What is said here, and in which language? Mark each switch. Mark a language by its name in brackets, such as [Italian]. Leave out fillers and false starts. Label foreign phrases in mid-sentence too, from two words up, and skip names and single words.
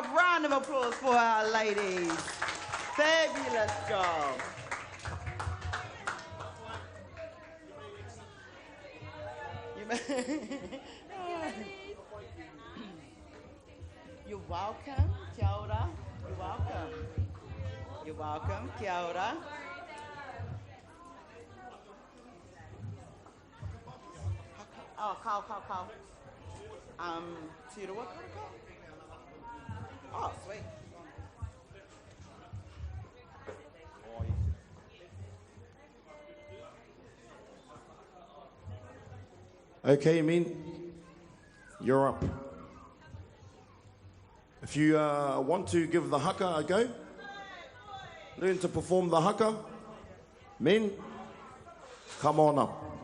[English] Round of applause for our ladies. Fabulous job. You're welcome. [Māori] Kia ora. [English] You're welcome. You're welcome. [Māori] Kia ora. [English] Oh, kau. Tira what? Oh, sweet. Okay, Min, you're up. If you want to give the haka a go, learn to perform the haka, men, come on up.